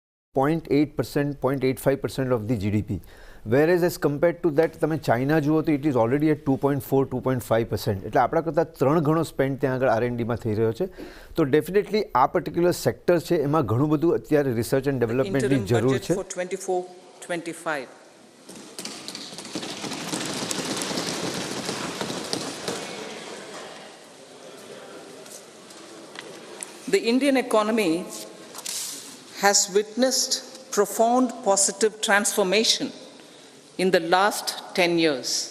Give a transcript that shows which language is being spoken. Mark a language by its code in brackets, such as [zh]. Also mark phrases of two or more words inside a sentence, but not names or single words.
[en] 0.8%, 0.85% of the GDP. Whereas as compared to that, [gu] તમે ચાઇના જુઓ તો [en] it is already at [gu] 2.4, 2.5%. એટલે આપણા કરતાં 3 ગણો સ્પેન્ડ ત્યાં આગળ R&Dમાં થઈ રહ્યો છે. તો ડેફિનેટલી આ પર્ટિક્યુલર સેક્ટર છે એમાં ઘણું બધું અત્યારે [en] research and developmentની [gu] જરૂર છે. [en] For 24-25. The Indian economy has witnessed profound positive transformation in the last 10 years.